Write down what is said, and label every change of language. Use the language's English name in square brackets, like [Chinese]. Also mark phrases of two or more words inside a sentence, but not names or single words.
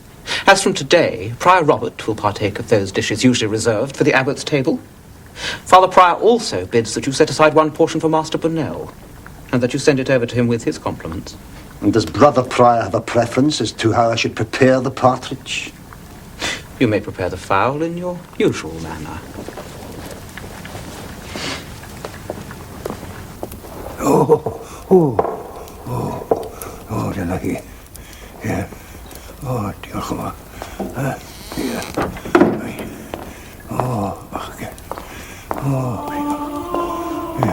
[English] As from today, Prior Robert will partake of those dishes usually reserved for the abbot's table. Father Prior also bids that you set aside one portion for Master Bonnell, and that you send it over to him with his compliments. And does Brother Prior have a preference as to how I should prepare the partridge? You may prepare the fowl in your usual manner. [Welsh] Dyna hi. Ie. O, diolch yn fawr. Ie. O, bachgen. O, ie.